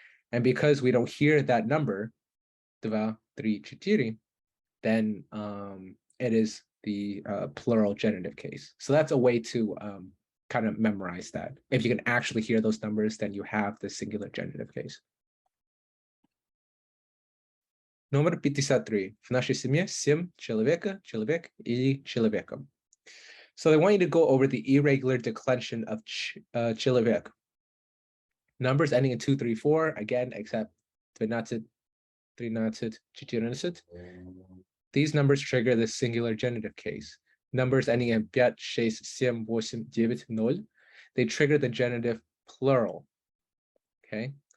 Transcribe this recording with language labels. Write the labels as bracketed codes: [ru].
[en] And because we don't hear that number, 2, 3, 4, then it is the plural genitive case. So that's a way to kind of memorize that. If you can actually hear those numbers, then you have the singular genitive case. [ru] Номер 53. В нашей семье 7 человек или человеком. [en] So they want you to go over the irregular declension of человек. Numbers ending in 2, 3, 4, again, except 12, 13, 14. These numbers trigger the singular genitive case. Numbers ending in 5, 6, 7, 8, 9, 0, they trigger the genitive plural. Okay?